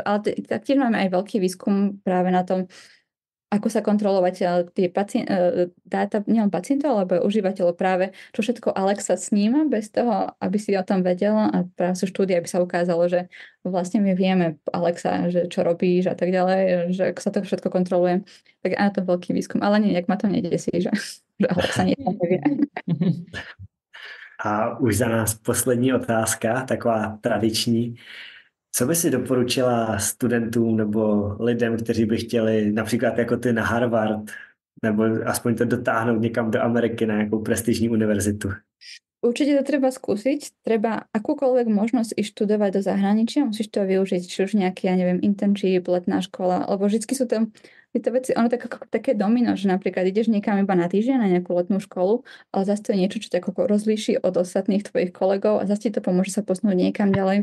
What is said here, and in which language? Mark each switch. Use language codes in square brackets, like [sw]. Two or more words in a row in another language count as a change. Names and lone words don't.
[sk] Ale taktiež máme aj veľký výskum práve na tom, ako sa kontrolovať tie dáta nielen pacientov, alebo užívateľov práve, čo všetko Alexa sníma bez toho, aby si o tom vedela a práve sú štúdie, aby sa ukázalo, že vlastne my vieme Alexa, že čo robíš a tak ďalej, že ako sa to všetko kontroluje. Tak áno, to veľký výskum, ale nejak ma to nedesí, že Alexa niečo nevie. [cs] A už za nás poslední otázka, taková tradiční. Co by si doporučila studentům nebo lidem, kteří by chtěli například jako ty na Harvard, nebo aspoň to dotáhnout někam do Ameriky na nějakou prestižní univerzitu? [sk] Určite to treba skúsiť, treba akúkoľvek možnosť ísť študovať do zahraničia, musíš to využiť, či už nejaký, ja neviem, internship, letná škola, lebo vždycky sú tam tieto veci, ono také domino, že napríklad ideš niekam iba na týždeň na nejakú letnú školu, ale zase to je niečo, čo ťa ako rozlíši od ostatných tvojich kolegov a zase ti to pomôže sa posunúť niekam ďalej.